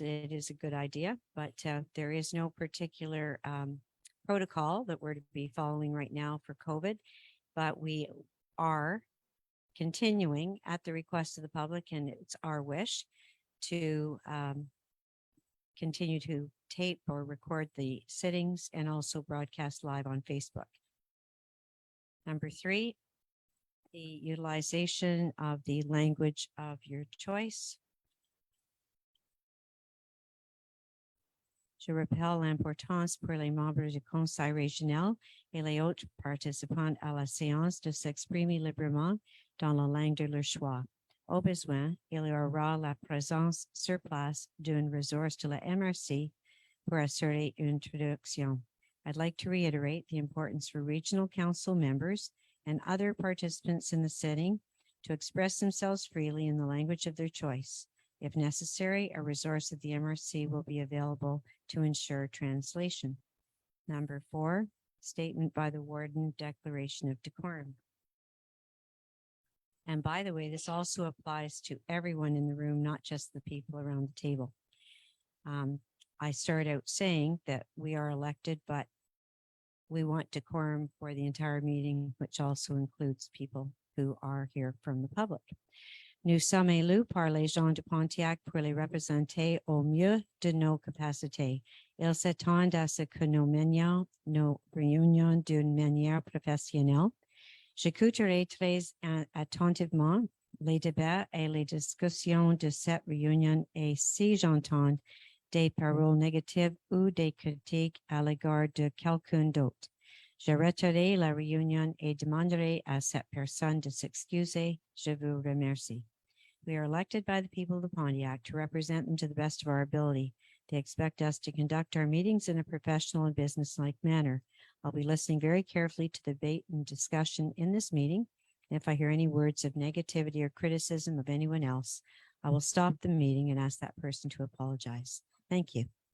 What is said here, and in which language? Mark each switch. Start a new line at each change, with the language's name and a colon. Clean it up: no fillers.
English: It is a good idea, but there is no particular protocol that we're to be following right now for COVID, but we are continuing at the request of the public, and it's our wish to continue to tape or record the sittings and also broadcast live on Facebook. Number three, the utilization of the language of your choice.
French: Je rappelle l'importance pour les membres du conseil régional et les autres participants à la séance de s'exprimer librement dans la langue de leur choix. Au besoin, il y aura la présence sur place d'une ressource de la MRC pour assurer une traduction.
English: I'd like to reiterate the importance for regional council members and other participants in the sitting to express themselves freely in the language of their choice. If necessary, a resource of the MRC will be available to ensure translation. Number four, statement by the warden, declaration of decorum. And by the way, this also applies to everyone in the room, not just the people around the table. I start out saying that we are elected, but we want decorum for the entire meeting, which also includes people who are here from the public.
French: Nous sommes élus par les gens de Pontiac pour les représenter au mieux de nos capacités. Ils s'attendent à ce que nous menions nos réunions d'une manière professionnelle. J'écouterai très attentivement les débats et les discussions de cette réunion et si j'entends des paroles négatives ou des critiques à l'égard de quelqu'un d'autre, j'arrêterai la réunion et demanderai à cette personne de s'excuser. Je vous remercie.
English: We are elected by the people of the Pontiac to represent them to the best of our ability. They expect us to conduct our meetings in a professional and businesslike manner. I'll be listening very carefully to the debate and discussion in this meeting. And if I hear any words of negativity or criticism of anyone else, I will stop the meeting and ask that person to apologize. Thank you.